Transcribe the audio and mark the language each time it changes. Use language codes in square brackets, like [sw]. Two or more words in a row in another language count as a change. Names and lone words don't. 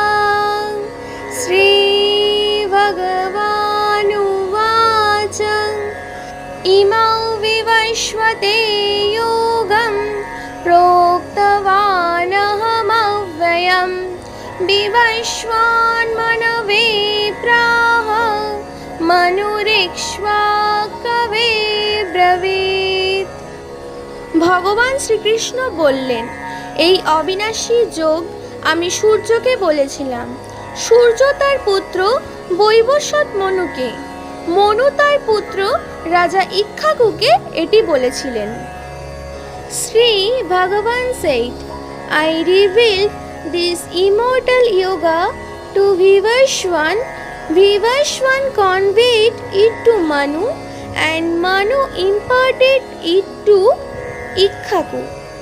[sa] श्रीभगवानुवाच इमौ विवस्वते योगं प्रोक्तवानहमव्ययम् विवस्वान्मनवे प्राह मनुरिक्ष्वाकवे ब्रवीत्। [bn] ভগবান শ্রীকৃষ্ণ বললেন, এই অবিনাশী যোগ আমি সূর্যকে বলেছিলাম। সূর্য তার পুত্র বৈবস্বত মনুকে, মনু তার পুত্র রাজা ইক্ষ্বাকুকে এটি বলেছিলেন। [en] শ্রী ভগবান said, I revealed this immortal yoga to Vivaswan. Vivaswan conveyed it to Manu and Manu imparted it to Ikkhaku.